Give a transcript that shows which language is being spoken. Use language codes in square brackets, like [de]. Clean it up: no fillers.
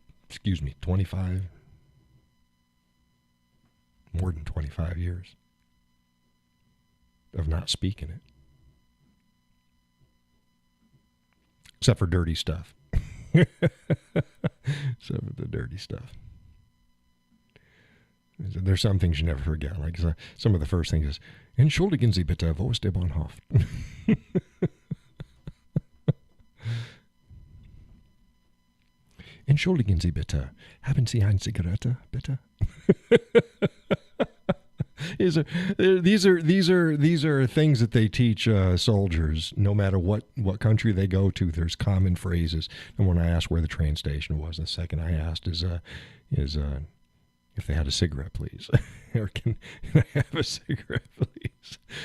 [en] Excuse me, 25, more than 25 years of not speaking it. Except for dirty stuff. Except for the dirty stuff. There's some things you never forget. Like some of the first things is, [de] Entschuldigen Sie bitte, wo ist der Bahnhof? Entschuldigen Sie bitte, haben Sie eine Zigarette, bitte? [en] These are things that they teach soldiers. No matter what country they go to, there's common phrases. And when I asked where the train station was, the second I asked is if they had a cigarette, please, or can I have a cigarette, please?